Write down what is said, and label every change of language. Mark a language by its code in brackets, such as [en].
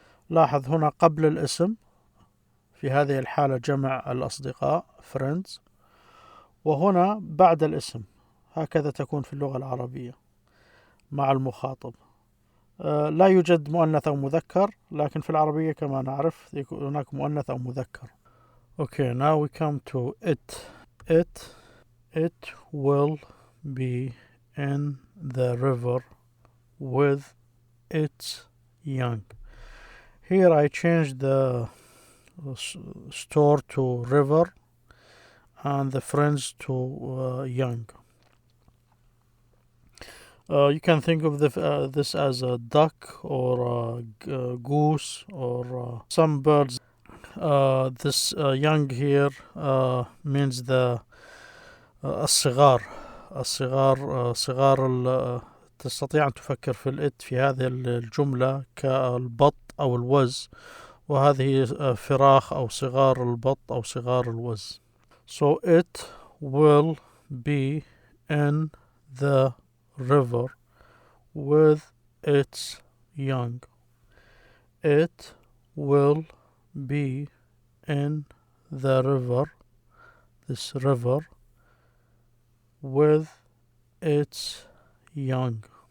[ar] لاحظ هنا قبل الاسم، في هذه الحالة جمع الأصدقاء friends، وهنا بعد الاسم، هكذا تكون في اللغة العربية مع المخاطب. لا يوجد مؤنث أو مذكر، لكن في العربية كما نعرف يكون هناك مؤنث أو مذكر. [en] Okay, now we come to it. It will be in the river with its young. Here I changed the store to river and the friends to young. You can think of this as a duck or a goose or some birds. This young here means the الصغار. [ar] الصغار تستطيع أن تفكر في الإت في هذه الجملة كالبط أو الوز، وهذه فراخ أو صغار البط أو صغار الوز. [en] So it will be in the river with its young. It will be in the river, this river, with its young.